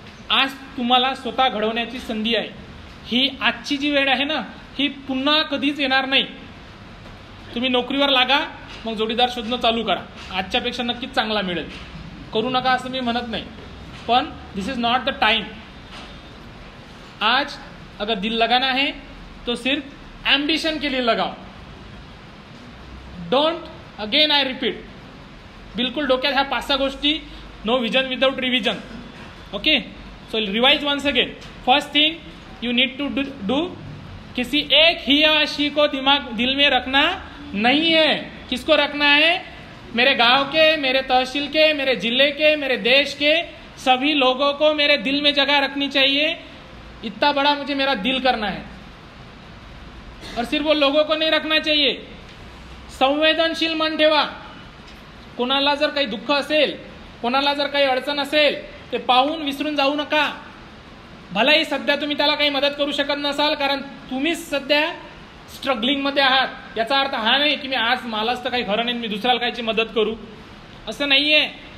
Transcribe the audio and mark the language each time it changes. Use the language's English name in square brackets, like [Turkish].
[Marathi] आज तुम्हाला स्वतः घडवण्याची संधी आहे. ही आजची जी वेळ आहे ना, ही पुन्हा कधीच येणार नाही. तुम्ही नोकरीवर लागा, मग जोडीदार शोधणं चालू करा. आजच्यापेक्षा नक्कीच चांगला मिळेल. करू नका असं मी म्हणत नाही, पण [English] This is not the time. [Hindi] आज अगर दिल लगाना है तो सिर्फ एम्बिशन के लिए लगाओ. [English] don't, again I repeat, [Marathi] बिलकुल डोक्यात ह्या 5-6 गोष्टी. [English] No vision without revision. Okay, so revise once again. First thing you need to do, [Hindi] किसी एक ही या शी को दिल में रखना नहीं है. किसको रखना है? मेरे गांव के, मेरे तहसील के, मेरे जिले के, मेरे देश के सभी लोगों को मेरे दिल में जगह रखनी चाहिए. इतना बड़ा मुझे मेरा दिल करना है. और सिर्फ वो लोगों को नहीं रखना चाहिए, [Marathi] संवेदनशील मन ठेवा. कोणाला जर काही दुःख असेल, कोणाला जर काही अडचण असेल, ते पाहून विसरून जाऊ नका. भलाही सध्या तुम्ही त्याला काही मदत करू शकत नसाल, कारण तुम्हीच सध्या स्ट्रगलिंगमध्ये आहात. याचा अर्थ हा नाही की मी आज मलाच तर काही खरं नाही, मी दुसऱ्याला कायची मदत करू, असं नाही आहे.